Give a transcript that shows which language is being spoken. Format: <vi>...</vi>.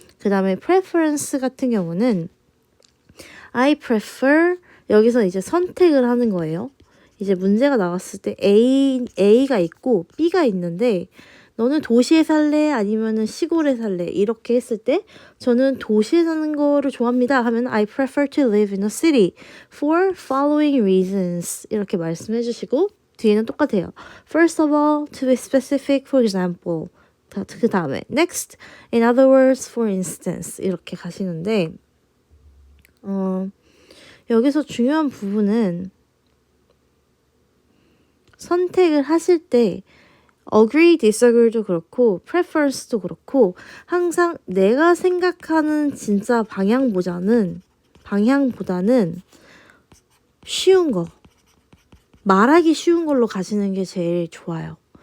<ko>그 다음에 preference 같은 경우는</ko> <en>I prefer</en> <ko>여기서 이제 선택을 하는 거예요. 이제 문제가 나왔을 때 A가 있고 B가 있는데 너는 도시에 살래? 아니면은 시골에 살래? 이렇게 했을 때 저는 도시에 사는 거를 좋아합니다. 하면</ko> <en>I prefer to live in a city for following reasons</en> <ko>이렇게 말씀해 주시고 뒤에는 똑같아요.</ko> <en>First of all, to be specific, for example.</en> <ko>그 다음에</ko> <en>next, in other words, for instance</en> <ko>이렇게 가시는데 여기서 중요한 부분은 선택을 하실 때 agree, disagree도 그렇고 preference도 그렇고 항상 내가 생각하는 진짜 방향보다는 쉬운 거, 말하기 쉬운 걸로 가시는 게 제일 좋아요.</ko>